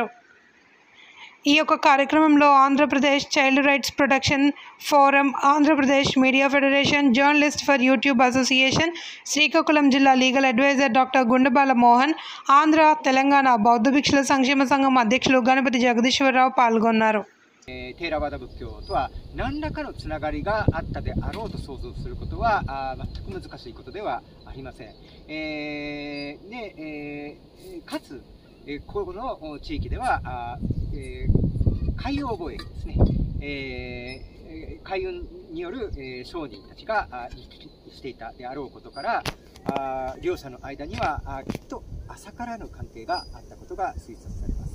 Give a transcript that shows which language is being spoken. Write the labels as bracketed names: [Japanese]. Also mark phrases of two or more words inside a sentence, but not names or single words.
[Telugu] ఈ యొక్క కార్యక్రమంలో ఆంధ్రప్రదేశ్ చైల్డ్ రైట్స్ ప్రొటెక్షన్ ఫోరం, ఆంధ్రప్రదేశ్ మీడియా ఫెడరేషన్, జర్నలిస్ట్ ఫర్ యూట్యూబ్ అసోసియేషన్, శ్రీకాకుళం జిల్లా లీగల్ అడ్వైజర్ డాక్టర్ గుండబాల మోహన్, ఆంధ్ర తెలంగాణ బౌద్ధ భిక్షుల సంక్షేమ సంఘం అధ్యక్షులు గణపతి జగదీశ్వరరావు పాల్గొన్నారు. [Japanese] テーラワダ仏教とは何らかのつながりがあったであろうと想像することは全く難しいことではありません。かつ、この地域では海洋貿易ですね、海運による商人たちが行き来していたであろうことから両者の間にはきっと浅からぬ関係があったことが推察されます。